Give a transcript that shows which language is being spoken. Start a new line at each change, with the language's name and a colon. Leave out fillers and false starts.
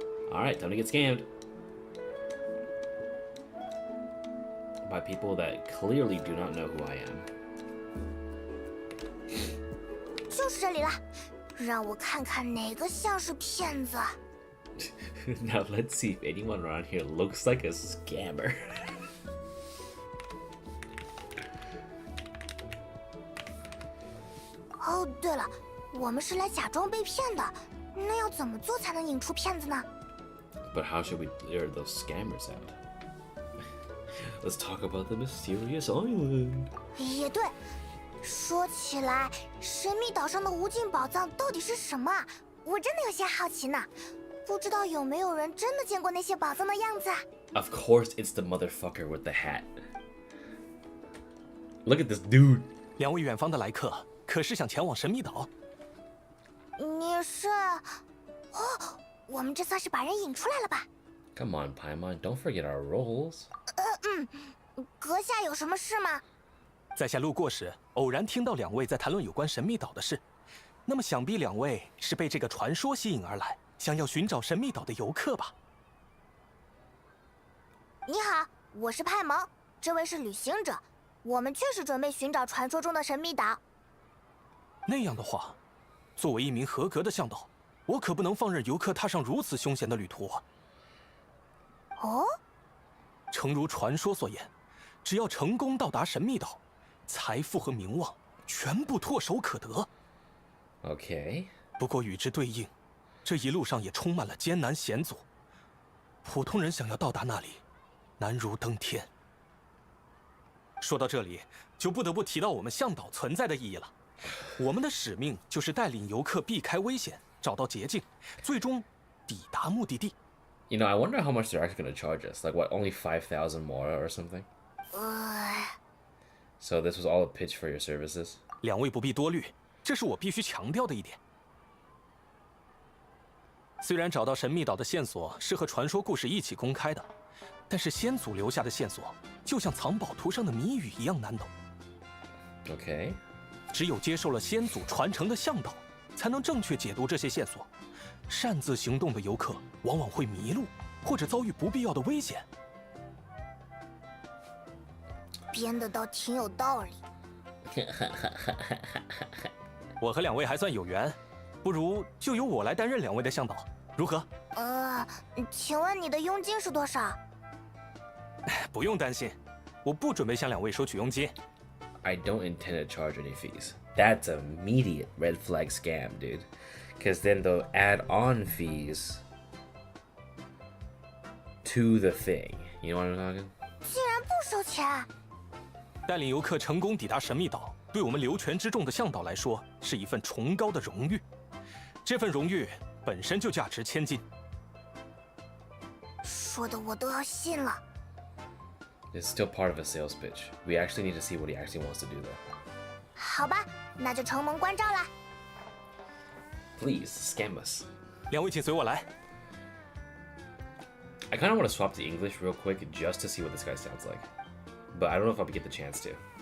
English: Alright, time to get scammed. By people that clearly do not know who I am.
Chinese: 就是这里了，让我看看哪个像是骗子。
English: Now let's see if anyone around here looks like a scammer.
Chinese: 哦，对了，我们是来假装被骗的，那要怎么做才能引出骗子呢？
English: But how should we lure those scammers out? Let's talk about the mysterious island.
Chinese: 也对，说起来，神秘岛上的无尽宝藏到底是什么？我真的有些好奇呢。不知道有没有人真的见过那些宝藏的样子？
English: Of course, it's the motherfucker with the hat. Look at this dude.
Chinese: 两位远方的来客，可是想前往神秘岛？你是？哦，我们这算是把人引出来了吧？
English: Come on, Paimon, don't forget our roles.
Chinese: 阁下有什么事吗？在下路过时，偶然听到两位在谈论有关神秘岛的事。那么想必两位是被这个传说吸引而来，想要寻找神秘岛的游客吧？你好，我是派蒙，这位是旅行者，我们确实准备寻找传说中的神秘岛。那样的话，作为一名合格的向导，我可不能放任游客踏上如此凶险的旅途啊！哦，诚如传说所言，只要成功到达神秘岛，财富和名望全部唾手可得。
English: Okay.
Chinese: 不过与之对应，这一路上也充满了艰难险阻，普通人想要到达那里，难如登天。说到这里，就不得不提到我们向导存在的意义了。我们的使命就是带领游客避开危险，找到捷径，最终抵达目的地。
English: You know, I wonder how much they're actually going to charge us. Like, what, only 5,000 mora or something? So this was all a pitch for your services?
Chinese: 两位不必多虑，这是我必须强调的一点。虽然找到神秘岛的线索是和传说故事一起公开的，但是先祖留下的线索就像藏宝图上的谜语一样难懂。
English: Okay.
Chinese: 只有接受了先祖传承的向导，才能正确解读这些线索。擅自行动的游客往往会迷路，或者遭遇不必要的危险。编的倒挺有道理。我和两位还算有缘，不如就由我来担任两位的向导，如何？请问你的佣金是多少？不用担心，我不准备向两位收取佣金。
English: I don't intend to charge any fees. That's an immediate red flag scam, dude. Because then they'll add on fees to the thing. You know what I'm talking?
Chinese: 竟然不收钱！带领游客成功抵达神秘岛，对我们流泉之众的向导来说，是一份崇高的荣誉。这份荣誉本身就价值千金。说的我都要信了。
English: It's still part of a sales pitch. We actually need to see what he actually wants to do, though.
Chinese: 好吧，那就承蒙关照啦。
English: Please, scam us.
Chinese: 两位请随我来。
English: I kind of want to swap to English real quick just to see what this guy sounds like. But I don't know if I'll get the chance to.